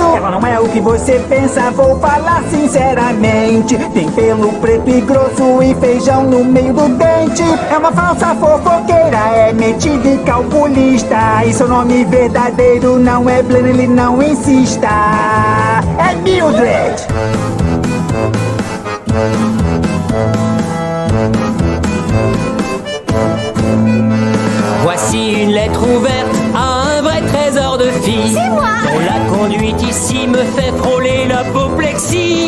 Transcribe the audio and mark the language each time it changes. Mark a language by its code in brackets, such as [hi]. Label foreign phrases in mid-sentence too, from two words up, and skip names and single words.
[pt] Ela não é o que você pensa, vou falar sinceramente. Tem pelo preto e grosso e feijão no meio do dente. É uma falsa fofoqueira, é metida e calculista. E seu nome verdadeiro não é Blenny, ele não insista. É Mildred. [fr] Voici une lettre ouverte à un vrai trésor de fille. C'est moi. Dont la conduite ici me fait frôler l'apoplexie.